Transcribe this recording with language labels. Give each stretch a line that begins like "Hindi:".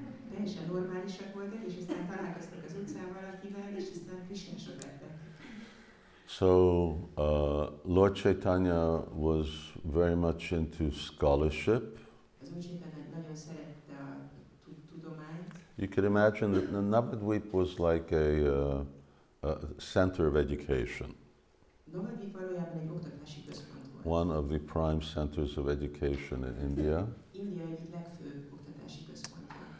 Hungarian: Teljesen normálisak voltak, és aztán találkoztak az utcán valakivel, és aztán krisnások lettek.
English: So Lord Caitanya was very much into scholarship.
Hungarian: Az Úr Chaitanya nagyon szerette a tudományt.
English: You could imagine that Navadvip was like a center of education.
Hungarian: Navadvip valójában egy oktatási központ volt.
English: One of the prime centers of education in India.
Hungarian: India egyik legfőbb oktatási központja.